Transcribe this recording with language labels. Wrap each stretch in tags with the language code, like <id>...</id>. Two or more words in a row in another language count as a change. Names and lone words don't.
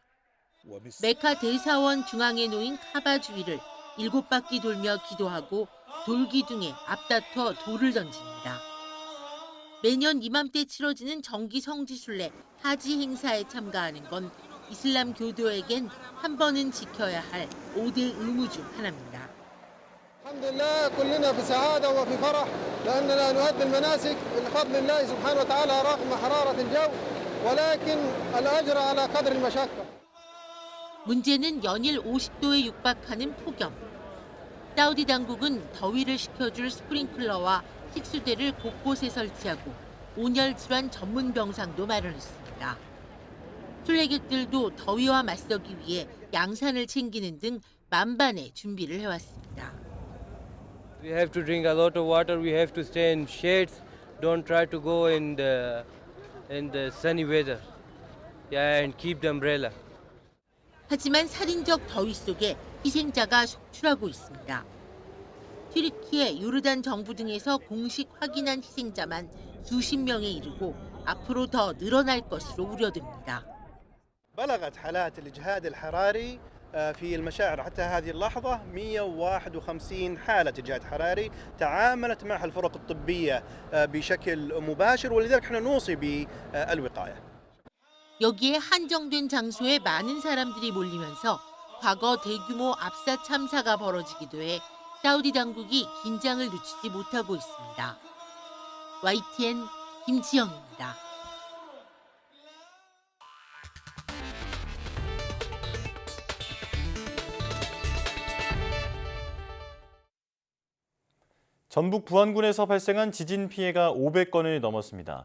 <ko>메카 대사원 중앙에 놓인 카바 주위를 7바퀴 돌며 기도하고 돌기둥에 앞다퉈 돌을 던집니다. 매년 이맘때 치러지는 정기 성지순례 하지 행사에 참가하는 건 이슬람 교도에겐 한 번은 지켜야 할 5대 의무 중 하나입니다.</ko> <ar>الحمد لله كلنا في سعادة وفي فرح لأننا نؤدي المناسك بفضل الله سبحانه وتعالى رغم حرارة الجو ولكن الأجر على قدر المشقة.</ar> <ko>문제는 연일 50도에 육박하는 폭염. 사우디 당국은 더위를 식혀줄 스프링클러와 특수대를 곳곳에 설치하고 온열 질환 전문 병상도 마련했습니다. 순례객들도 더위와 맞서기 위해 양산을 챙기는 등 만반의 준비를 해왔습니다.</ko> <en>We have to drink a lot of water. We have to stay in shades. Don't try to go in the sunny weather. Yeah, and keep the umbrella.</en> <ko>하지만 살인적 더위 속에 희생자가 속출하고 있습니다. 튀르키예, 요르단 정부 등에서 공식 확인한 희생자만 수십 명에 이르고 앞으로 더 늘어날 것으로 우려됩니다.</ko> <ar>بلغت حالات الإجهاد الحراري في المشاعر حتى هذه اللحظة 151 حالة إجهاد حراري تعاملت معها الفرق الطبية بشكل مباشر ولذلك احنا نوصي بالوقاية.</ar> <ko>여기에 한정된 장소에 많은 사람들이 몰리면서 과거 대규모 압사 참사가 벌어지기도 해 사우디 당국이 긴장을 놓치지 못하고 있습니다. YTN 김지영입니다. 전북 부안군에서 발생한 지진 피해가 500건을 넘었습니다.</ko>